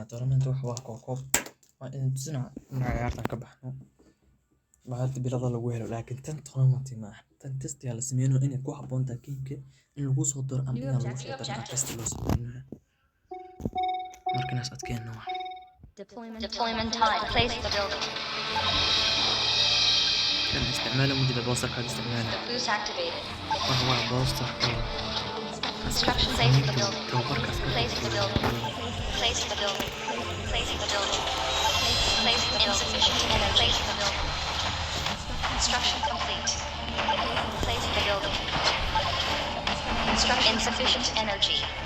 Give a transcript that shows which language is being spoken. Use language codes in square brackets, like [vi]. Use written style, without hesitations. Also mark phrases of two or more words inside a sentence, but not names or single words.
[so] tournament wax waa koob waa in tusina ciyaartan ka baxno bahalta bilada lagu helo laakiin tan tournament ma aha tan test yaa la sameeyay inay ku habboon tahay kiimka in lagu soo daro ama in lagu soo daro test loo sameeyo markanaas adkeeno [en] Deployment time. Place the building. [so] kan isticmaalo mudida booster ka isticmaalo [en] The boost activated. [so] waxa waa booster [en] Instruction. Place the building. [so] tababarka [en] Place the building. Place the building. Place the building. Place the insufficient energy. Place the building. Instruction complete. Place the building. Instruction insufficient energy.